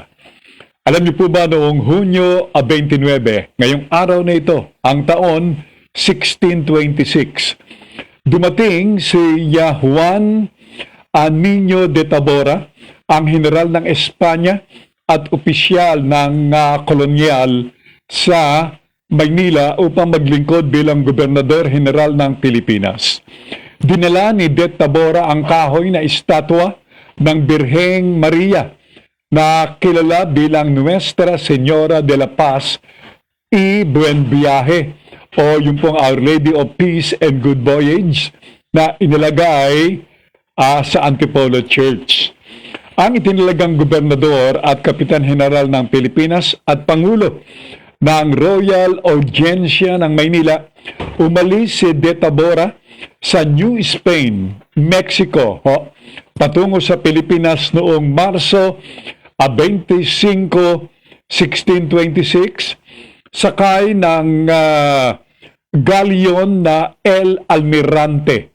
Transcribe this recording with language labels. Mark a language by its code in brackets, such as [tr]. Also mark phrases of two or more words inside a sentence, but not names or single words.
[tl] Alam niyo po ba noong Hunyo 29, ngayong araw na ito, ang taon 1626, dumating si Juan Niño de Tabora, ang general ng Espanya at opisyal ng kolonyal sa Maynila upang maglingkod bilang gobernador general ng Pilipinas. Dinala ni de Tabora ang kahoy na estatwa ng Birheng Maria na kilala bilang Nuestra Señora de la Paz y Buen Viaje o yung pong Our Lady of Peace and Good Voyage na inilagay sa Antipolo Church. Ang itinalagang gobernador at kapitan general ng Pilipinas at pangulo ng Royal Audiencia ng Maynila, umalis si de Tabora sa New Spain, Mexico, patungo sa Pilipinas noong Marso 25, 1626, sakay ng galyon na El Almirante.